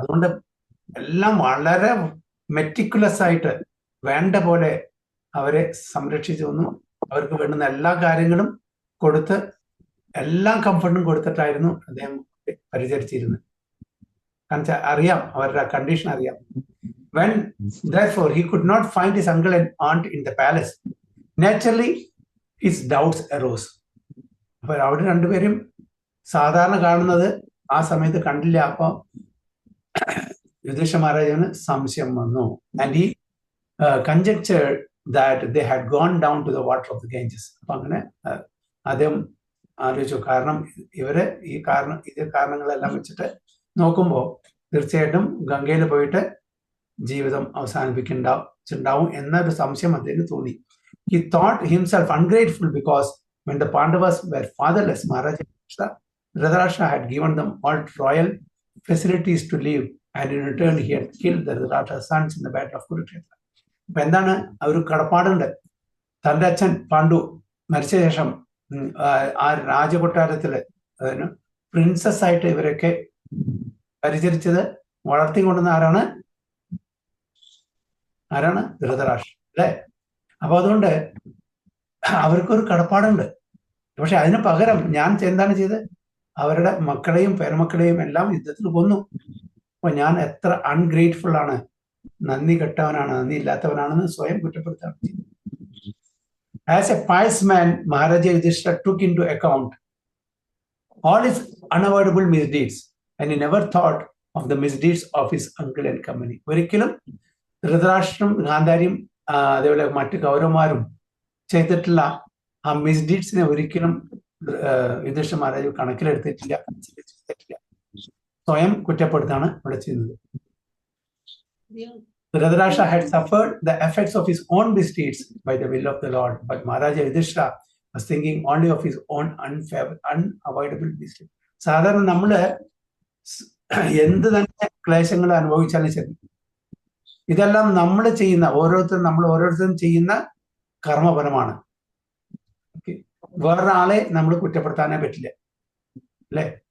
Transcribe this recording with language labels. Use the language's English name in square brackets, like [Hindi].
[Malayalam] അതുകൊണ്ട് എല്ലാം വളരെ മെറ്റിക്കുലസ് ആയിട്ട് വേണ്ട പോലെ അവരെ സംരക്ഷിച്ചു വന്നു. അവർക്ക് വേണ്ടുന്ന എല്ലാ കാര്യങ്ങളും കൊടുത്ത്, എല്ലാ കംഫർട്ടും കൊടുത്തിട്ടായിരുന്നു അദ്ദേഹം പരിചരിച്ചിരുന്നത്. കാരണം അറിയാം, അവരുടെ കണ്ടീഷൻ അറിയാം. [English] When therefore he could not find his uncle and aunt in the palace, naturally his doubts arose. [Malayalam] അപ്പൊ അവിടെ രണ്ടുപേരും സാധാരണ കാണുന്നത് ആ സമയത്ത് കണ്ടില്ല. അപ്പൊ യുധിഷ്ഠിര മഹാരാജന് സംശയം വന്നു. [English] And he conjectured that they had gone down to the water of the Ganges. [Malayalam] അപ്പൊ അങ്ങനെ അദ്ദേഹം ആലോചിച്ചു, കാരണം ഈ കാരണങ്ങളെല്ലാം വെച്ചിട്ട് നോക്കുമ്പോൾ തീർച്ചയായിട്ടും ഗംഗയിൽ പോയിട്ട് ജീവിതം അവസാനിപ്പിക്കുന്നുണ്ടാവും എന്നൊരു സംശയം അദ്ദേഹത്തിന് തോന്നി. [English] He thought himself ungrateful because when the Pandavas were fatherless, Maharaja Dhritarashtra had given them all royal facilities to live, and in return he had killed the Dhritarashtra's sons in the battle of Kurukshetra. [Malayalam] അപ്പൊ എന്താണ്, ഒരു കടപ്പാടുണ്ട്. തന്റെ അച്ഛൻ പാണ്ഡു മരിച്ച ശേഷം ആ രാജകൊട്ടാരത്തില് princess ആയിട്ട് ഇവരൊക്കെ പരിചരിച്ചത്, വളർത്തിക്കൊണ്ടുവന്ന ആരാണ് ധൃതരാഷ്ട്രൻ, അല്ലെ? അപ്പൊ അതുകൊണ്ട് അവർക്കൊരു കടപ്പാടുണ്ട്. പക്ഷെ അതിന് പകരം ഞാൻ എന്താണ് ചെയ്തത്, അവരുടെ മക്കളെയും പേരമക്കളെയും എല്ലാം യുദ്ധത്തിൽ കൊന്നു. അപ്പൊ ഞാൻ എത്ര അൺഗ്രേറ്റ്ഫുൾ ആണ്, നന്ദി കെട്ടവനാണ്, നന്ദി ഇല്ലാത്തവനാണെന്ന് സ്വയം കുറ്റപ്പെടുത്താണ് ചെയ്തത്. [English] As a pious man, Maharaja Yudhishthira took into account all his unavoidable misdeeds, and he never thought of the misdeeds of his uncle and company. [Malayalam] ഒരിക്കലും ധൃതരാഷ്ട്രം, ഗാന്ധാരിയും അതേപോലെ മറ്റു കൗരവന്മാരും ചെയ്തിട്ടുള്ള ആ മിസ്ഡീഡ്സിനെ ഒരിക്കലും യുധിഷ്ഠിര മഹാരാജ് കണക്കിലെടുത്തിട്ടില്ല, ചെയ്തിട്ടില്ല. സ്വയം കുറ്റപ്പെടുത്താണ് ഇവിടെ ചെയ്യുന്നത്. [English] Dhritarashtra had suffered the effects of his own misdeeds by the will of the Lord, but Maharaja Yudhishthira was thinking only of his own unavoidable misdeeds. [Malayalam] സാധാരണ നമ്മള് എന്ത് തന്നെ ക്ലേശങ്ങൾ അനുഭവിച്ചാലും ശരി, ഇതെല്ലാം നമ്മൾ ചെയ്യുന്ന ഓരോരുത്തരും ചെയ്യുന്ന കർമ്മഫലമാണ്. വേറൊരാളെ നമ്മൾ കുറ്റപ്പെടുത്താനേ പറ്റില്ല, അല്ലെ?